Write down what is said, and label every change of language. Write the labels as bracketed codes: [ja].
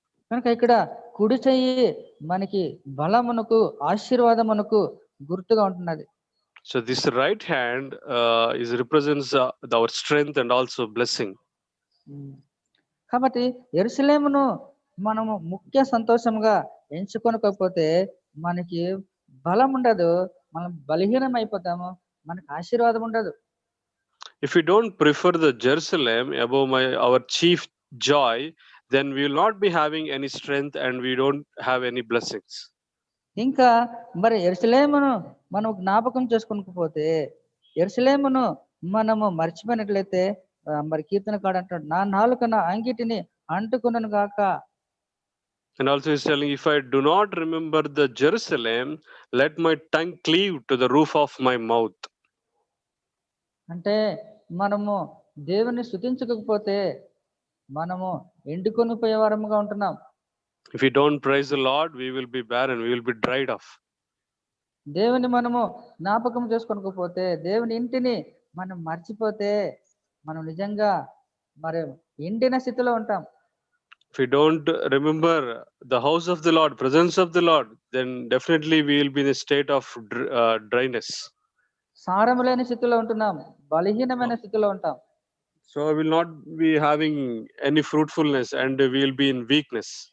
[te] కనుక ఇక్కడ కుడి చెయ్యి మనకి బలమునకు, ఆశీర్వాదమునకు గుర్తుగా ఉంటున్నది. [en] So this right hand represents our strength and also blessing. [te] కాబట్టి యెరూషలేమును మనము ముఖ్య సంతోషంగా ఎంచుకొనకపోతే మనకి బలం ఉండదు, మనం బలహీనం అయిపోతాము, మనకి ఆశీర్వాదం ఉండదు. [en] If we don't prefer the Jerusalem above our chief joy, then we will not be having any strength and we don't have any blessings. [te] ఇంకా మరి యెరూషలేమును మనం జ్ఞాపకం చేసుకోకపోతే, యెరూషలేమును మనము మర్చిపోయినట్లయితే, మరి కీర్తనకాడు అంటాడు, నా నాలుకన అంగిటిని అంటుకొనును గాక. [en] And also he's telling, if I do not remember the Jerusalem, let my tongue cleave to the roof of my mouth. [te] అంటే మనము దేవుని స్తుతించకపోతే మనము ఎండుకొని పోయే వారముగా ఉంటున్నాం. [en] If we don't praise the Lord, we will be barren, we will be dried off. [te] దేవుని మనము జ్ఞాపకం చేసుకోకపోతే, దేవుని ఇంటిని మనం మర్చిపోతే మనం నిజంగా మరి ఎండిన స్థితిలో ఉంటాం. [en] If we don't remember the house of the Lord, presence of the Lord, then definitely we will be in a state of dryness. [te] సారము లేని స్థితిలో ఉంటున్నాం, బలహీనమైన స్థితిలో ఉంటాం. [en] So I will not be having any fruitfulness and we will be in weakness.